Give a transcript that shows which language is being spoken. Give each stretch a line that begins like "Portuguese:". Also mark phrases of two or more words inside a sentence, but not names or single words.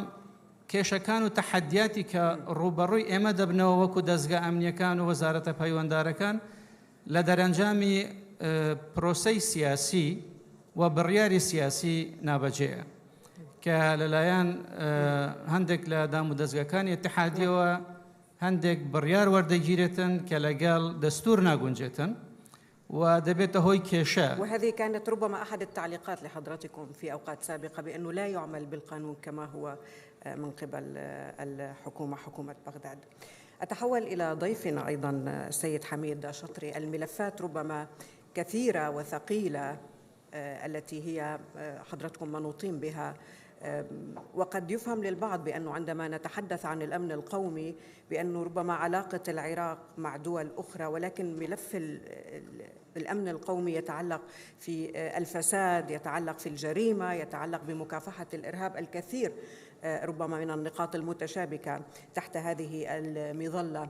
Central Kurdish: کێشەکان و تەحەدیاتی کە ڕوبەڕووی ئێمە دەبنەوە وەکو دەستگا ئەمنیەکان و وەزارەتە پەیوەنددارەکان لە دەرەنجامی پرۆسەی سیاسی و بڕیاری سیاسی نابەجێیە کە لەلایەن هەندێک لە دامودەزگەکانی اتحادیەوە هەندێک بڕیار وەردەگیرێتن کە لەگەڵ دەستور ناگونجێتن ودبيت هوي كيشا.
Arabic: وهذه كانت ربما أحد التعليقات لحضراتكم في أوقات سابقة بأنه لا يعمل بالقانون كما هو من قبل الحكومة، حكومة بغداد. أتحول إلى ضيفنا أيضا السيد حميد شطري. الملفات ربما كثيرة وثقيلة التي هي حضراتكم منوطين بها، وقد يفهم للبعض بأنه عندما نتحدث عن الأمن القومي بأنه ربما علاقة العراق مع دول أخرى، ولكن ملف الأمن القومي يتعلق في الفساد، يتعلق في الجريمة، يتعلق بمكافحة الإرهاب، الكثير ربما من النقاط المتشابكة تحت هذه المظلة.